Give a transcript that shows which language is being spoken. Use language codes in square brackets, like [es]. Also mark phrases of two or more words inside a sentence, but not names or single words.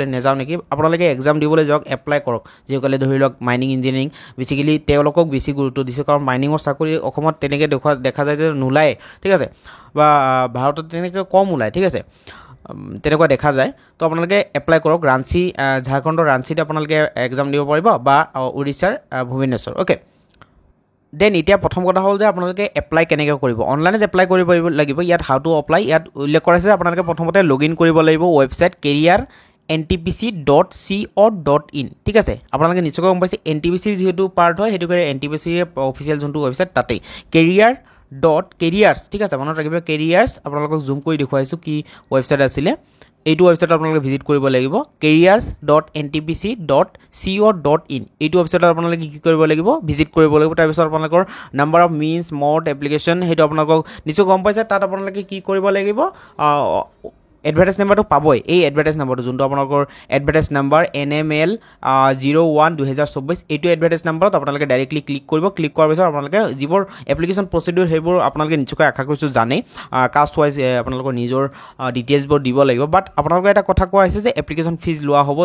[as] নাযাওঁ নেকি আপোনালোকে এক্সাম দিবলৈ যাওক এপ্লাই কৰক যিসকলে ধৰি লওক [en] mining engineering [as] বেছিকেলি তেওঁলোকক বেছি গুৰুত্ব দিছে কাৰণ মাইনিঙৰ চাকৰি অসমত তেনেকৈ দেখা যায় যে নোলায় ঠিক আছে বা ভাৰতত তেনেকৈ কম ওলায় ঠিক আছে তেনেকুৱা দেখা যায় তো আপোনালোকে এপ্লাই কৰক ৰাঞ্চি ঝাৰখণ্ডৰ ৰাঞ্চিত আপোনালোকে এক্সাম দিব পাৰিব বা উৰিষ্যাৰ ভুৱনেশ্বৰ [en] okay then [as] এতিয়া প্ৰথম কথা হ'ল যে আপোনালোকে এপ্লাই কেনেকৈ কৰিব অনলাইনত এপ্লাই কৰিব লাগিব ইয়াত [en] how to apply [as] ইয়াত উল্লেখ কৰা আছে যে আপোনালোকে প্ৰথমতে [en] log in [as] কৰিব লাগিব ৱেবছাইট career.ntpc.co.in ঠিক আছে আপোনালোকে নিশ্চয়কৈ গম পাইছে NTPC যিহেতু পাৰ্ট হয় সেইটো কাৰণে NTPC অফিচিয়েল যোনটো ৱেবছাইট তাতেই careers ঠিক আছে মনত ৰাখিব careers আপোনালোকক জুম কৰি দেখুৱাইছোঁ কি ৱেবছাইট আছিলে এইটো ৱেবছাইট আপোনালোকে ভিজিট কৰিব লাগিব careers.ntpc.co.in এইটো ৱেবছাইটত আপোনালোকে কি কৰিব লাগিব ভিজিট কৰিব লাগিব তাৰপিছত আপোনালোকৰ [en] number of means mode application [as] সেইটো আপোনালোকক নিশ্চয় গম পাইছে তাত আপোনালোকে কি কৰিব লাগিব এডভাৰটাইজ নাম্বাৰটো পাবই এই [en] advertise number [as] যোনটো আপোনালোকৰ [en] advertise number [as] NML 01/2024 এইটো [en] advertise number [as] আপোনালোকে ডাইৰেক্টলি ক্লিক কৰিব ক্লিক কৰাৰ পিছত আপোনালোকে যিবোৰ [en] application procedure [as] সেইবোৰ আপোনালোকে নিশ্চয়কৈ আশা কৰিছোঁ জানেই [en] caste wise [as] আপোনালোকৰ নিজৰ ডিটেইলছবোৰ দিব লাগিব বাট আপোনালোকৰ এটা কথা কোৱা হৈছে যে [en] application fee [as] লোৱা হ'ব